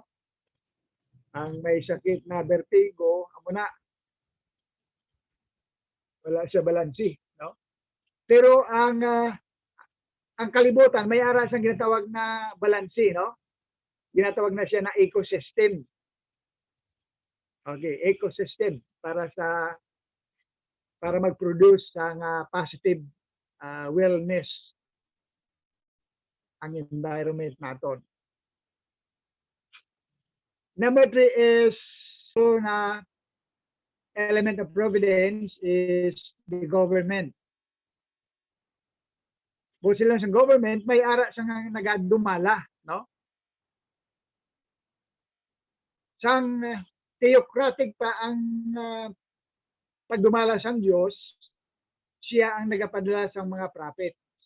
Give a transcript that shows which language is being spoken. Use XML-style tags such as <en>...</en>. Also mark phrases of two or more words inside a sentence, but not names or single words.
<hil>Ang may sakit na vertigo, amo na, wala siya balanse, no? Pero ang kalibutan, may ara siyang ginatawag na balanse, no? Ginatawag na siya na ecosystem. Okay, ecosystem para mag-produce ang</hil> <en>positive wellness</en> <hil>ang environment natin.</hil> <en>Number three is na element of providence is the government.</en> <hil>Buti lang sa government, may ara sa nagadumala, no? Sang theocratic pa ang pagdumala sang Diyos, siya ang nagapadala sa mga prophet.</hil>